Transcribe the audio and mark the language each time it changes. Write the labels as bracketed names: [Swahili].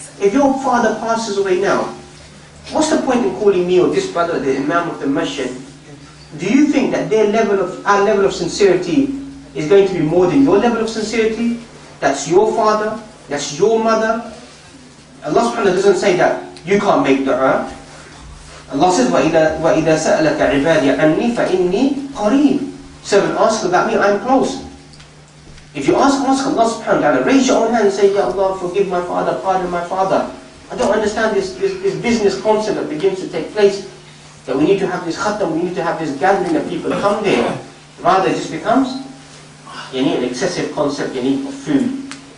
[English] If your father passes away now, what's the point in calling me or this brother, the Imam of the Masjid? Do you think that our level of sincerity is going to be more than your level of sincerity? That's your father, that's your mother. Allah subhanahu wa ta'ala doesn't say that you can't make dua. Allah says, [Arabic] وَإِذَا سَأَلَكَ عِبَادِي عَنِّي فَإِنِّي قَرِيبٌ. [English] Servant, ask about me, I'm close. If you ask Allah subhanahu wa ta'ala, raise your own hand and say, Ya Allah, forgive my father, pardon my father. I don't understand this business concept that begins to take place. That we need to have this khatam, we need to have this gathering that people come there. Rather it just becomes an excessive concept of food.